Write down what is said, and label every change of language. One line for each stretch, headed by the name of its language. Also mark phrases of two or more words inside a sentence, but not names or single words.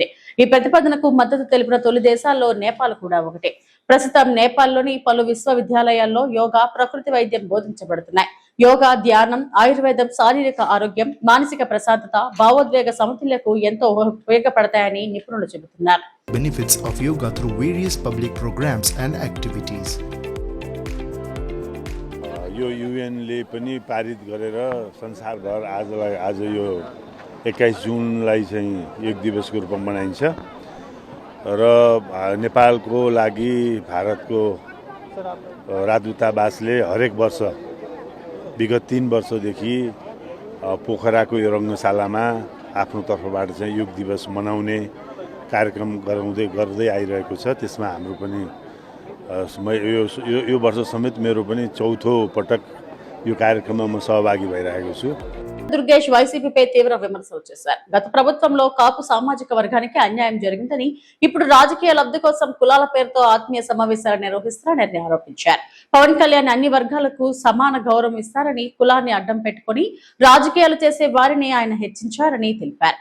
Telugu: ఈ ప్రతిపాదనకు మద్దతు తెలిపిన తొలి దేశాల్లో నేపాల్ కూడా ఒకటి. ప్రస్తుతం నేపాల్లోని పలు విశ్వవిద్యాలయాల్లో యోగా, ప్రకృతి వైద్యం బోధించబడుతున్నాయి. యోగా, ధ్యానం, ఆయుర్వేదం శారీరక ఆరోగ్యం, మానసిక ప్రశాంతత, భావోద్వేగ సమతుల్యకు ఎంతో ఉపయోగపడతాయని నిపుణులు చెబుతున్నారు.
English: Benefits of yoga through various public programs and activities.
Nepali: यो युएनले पनि पारित गरेर संसारभर आज यो 21 जुनलाई चाहिँ योग दिवसको रूपमा मनाइन्छ र नेपालको लागि भारतको राजदूतावासले हरेक वर्ष विगत 3 वर्षदेखि पोखराको यो रङ्गशालामा आफ्नो तर्फबाट चाहिँ योग दिवस मनाउने कार्यक्रम गर्दै आइरहेको छ। त्यसमा हाम्रो पनि यो वर्ष समेत मेरो पनि चौथो पटक यो कार्यक्रममा म सहभागी भइरहेको छु.
Telugu: దుర్గేష్ వైసీపీపై తీవ్ర విమర్శలు చేశారు. గత ప్రభుత్వంలో కాపు సామాజిక వర్గానికి అన్యాయం జరిగిందని, ఇప్పుడు రాజకీయ లబ్ధి కోసం కులాల పేరుతో ఆత్మీయ సమావేశాలు నిర్వహిస్తారని ఆరోపించారు. పవన్ కళ్యాణ్ అన్ని వర్గాలకు సమాన గౌరవం ఇస్తారని, కులాన్ని అడ్డం పెట్టుకుని రాజకీయాలు చేసే వారిని ఆయన హెచ్చించారని తెలిపారు.